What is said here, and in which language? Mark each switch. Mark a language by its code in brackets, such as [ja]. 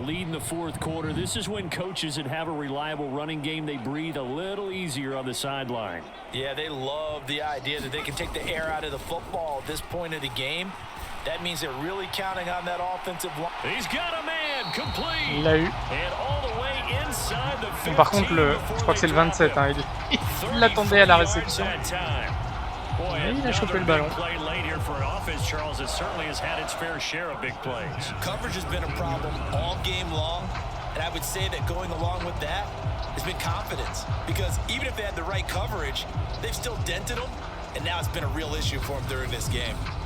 [en] The lead in the fourth quarter. This is when coaches that have a reliable running game, they breathe a little easier on the sideline. Yeah, they love the idea that they can take the air out of the football at this point of the game. That means they're really counting on that offensive line. He's got a man, complete. [fr] Il l'a eu. [en] And all the way inside the 15. [fr] Par contre, je crois que c'est le 27. Hein. Il l'attendait à la réception. Et il a chopé le ballon. [en] Coverage has been a problem all game long, and I would say that going along with that has been confidence. Because even if they had the right coverage, they've still dented them, and now it's been a real issue for them during this game.